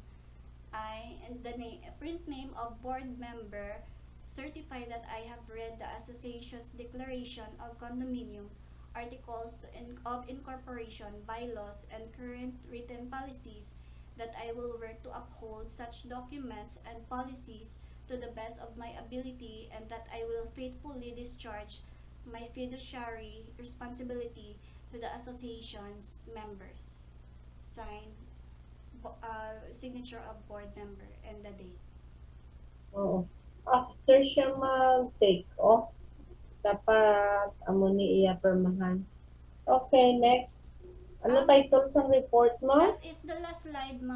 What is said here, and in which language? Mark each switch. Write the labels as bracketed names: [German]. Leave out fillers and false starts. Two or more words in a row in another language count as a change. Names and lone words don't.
[English] And the print name of board member certify that I have read the association's declaration of condominium, articles of incorporation, bylaws, and current written policies, that I will work to uphold such documents and policies to the best of my ability, and that I will faithfully discharge my fiduciary responsibility to the association's members. Signed, signature of board member and the date. [Hiligaynon] Oo. After siya mag- [English] take off, [Hiligaynon] dapat amo ni iya permahan. Okay, next. Ano title sa report mo? [English] That is the last slide, ma'am.